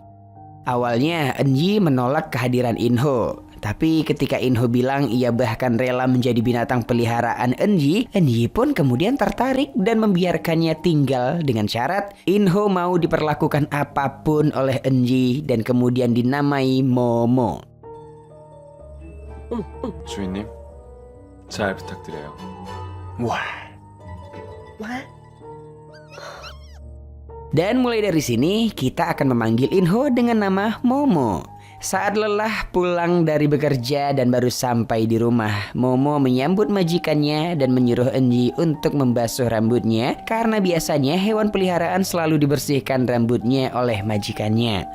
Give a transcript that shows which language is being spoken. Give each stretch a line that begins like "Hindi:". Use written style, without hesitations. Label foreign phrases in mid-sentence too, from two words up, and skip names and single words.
Indonesian: Awalnya Eunji menolak kehadiran Inho. Tapi ketika Inho bilang ia bahkan rela menjadi binatang peliharaan Eunji, Eunji pun kemudian tertarik dan membiarkannya tinggal dengan syarat Inho mau diperlakukan apapun oleh Eunji dan kemudian dinamai Momo.
Korean: 주인님, 잘 부탁드려요.
Indonesian: Dan mulai dari sini kita akan memanggil Inho dengan nama Momo. Saat lelah pulang dari bekerja dan baru sampai di rumah, Momo menyambut majikannya dan menyuruh Eunji untuk membasuh rambutnya karena biasanya hewan peliharaan selalu dibersihkan rambutnya oleh majikannya.